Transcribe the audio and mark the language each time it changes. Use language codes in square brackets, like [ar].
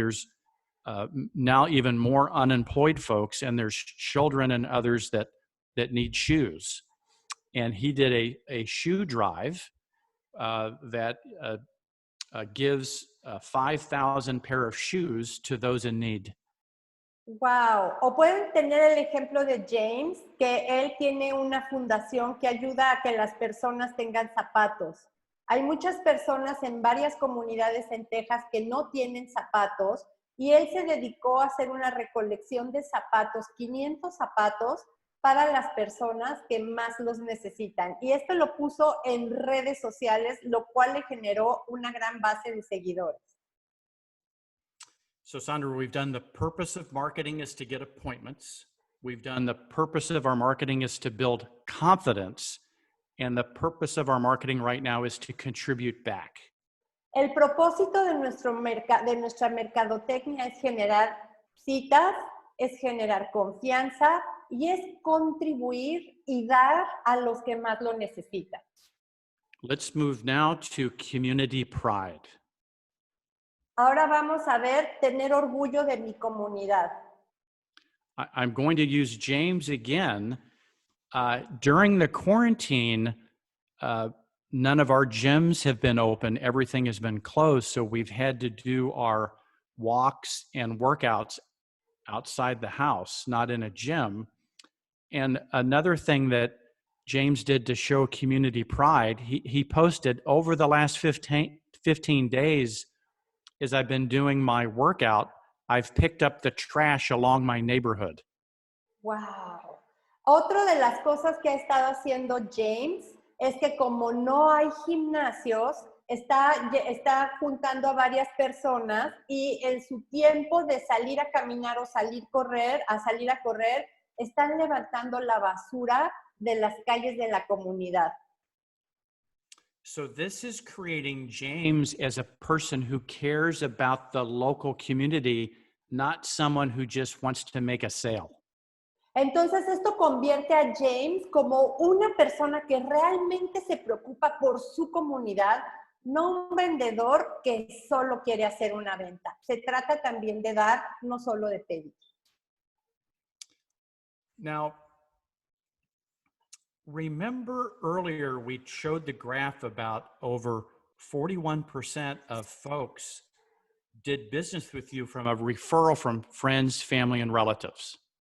[en] There's now even more unemployed folks, and there's children and others that need shoes. And he did a shoe drive that gives 5,000 pair of shoes to those in need. Wow. [es] O pueden tener el ejemplo de James, que él tiene una fundación que ayuda a que las personas tengan zapatos. Hay muchas personas en varias comunidades en Texas que no tienen zapatos y él se dedicó a hacer una recolección de zapatos, 500 zapatos, para las personas que más los necesitan. Y esto lo puso en redes sociales, lo cual le generó una gran base de seguidores. [en] So Sandra, we've done the purpose of marketing is to get appointments. We've done the purpose of our marketing is to build confidence. And the purpose of our marketing right now is to contribute back. [es] El propósito de nuestra mercadotecnia es generar citas, es generar confianza y es contribuir y dar a los que más lo necesitan. [en] Let's move now to community pride. [es] Ahora vamos a ver tener orgullo de mi comunidad. [en] I'm going to use James again. During the quarantine, none of our gyms have been open. Everything has been closed. So we've had to do our walks and workouts outside the house, not in a gym. And another thing that James did to show community pride, he posted over the last 15 days, as I've been doing my workout, I've picked up the trash along my neighborhood. Wow. [es] Otra de las cosas que ha estado haciendo James es que como no hay gimnasios, está juntando a varias personas y en su tiempo de salir a caminar o salir a correr, están levantando la basura de las calles de la comunidad. [en] So this is creating James as a person who cares about the local community, not someone who just wants to make a sale. [es] Entonces esto convierte a James como una persona que realmente se preocupa por su comunidad, no un vendedor que solo quiere hacer una venta. Se trata también de dar, no solo de pedir. [en] Now, remember earlier we showed the graph about over 41% of folks did business with you from a referral from friends, family, and relatives.